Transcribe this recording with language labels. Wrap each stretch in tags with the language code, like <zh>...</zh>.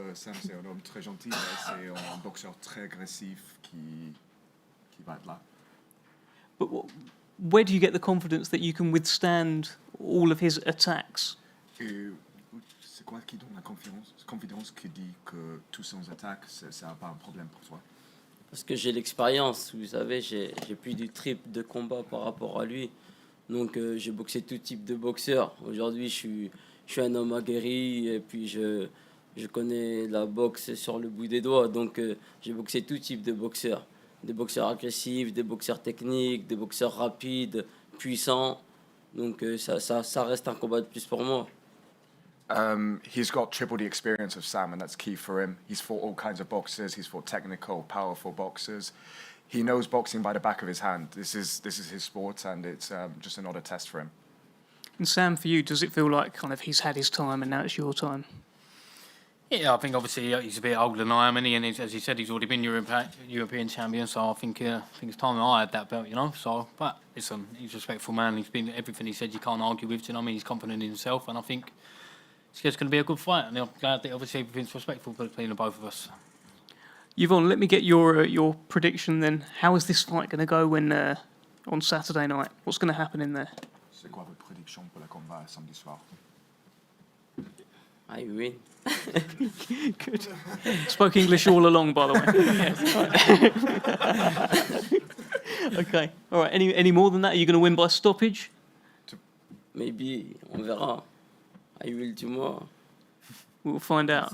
<fr>Sam, c'est un homme très gentil, mais c'est un boxeur très agressif qui va être là.</fr> <en>But where do you get the confidence that you can withstand all of his attacks?</en> <fr>Et c'est quoi qui donne la confiance qui dit que tous ses attaques, ça n'a pas un problème pour toi? Parce que j'ai l'expérience, vous savez, j'ai plus du triple de combat par rapport à lui. Donc j'ai boxé tout type de boxeurs. Aujourd'hui, je suis un homme aguerri et puis je connais la boxe sur le bout des doigts. Donc j'ai boxé tout type de boxeurs. Des boxeurs agressifs, des boxeurs techniques, des boxeurs rapides, puissants. Donc ça reste un combat de plus pour moi.</fr> <en>He's got triple the experience of Sam, and that's key for him. He's fought all kinds of boxers. He's fought technical, powerful boxers. He knows boxing by the back of his hand. This is his sport, and it's just another test for him. And Sam, for you, does it feel like kind of he's had his time and now it's your time? Yeah, I think obviously he's a bit older than I am, and as he said, he's already been European champion. So I think it's time that I had that belt, you know. So, but listen, he's a respectful man. He's been everything he said. You can't argue with. You know, what I mean, he's confident in himself, and I think it's just going to be a good fight. And I'm glad that obviously everything's respectful between the both of us. Yvonne, let me get your prediction then. How is this fight going to go when on Saturday night? What's going to happen in there?</en> <fr>C'est quoi votre prédiction pour le combat samedi soir?</fr> <en>I win. Good. Spoke English all along, by the way. Okay. All right. Any more than that? Are you going to win by stoppage? Maybe,</en> <fr>on verra.</fr> <en>I will tomorrow. We'll find out.</en>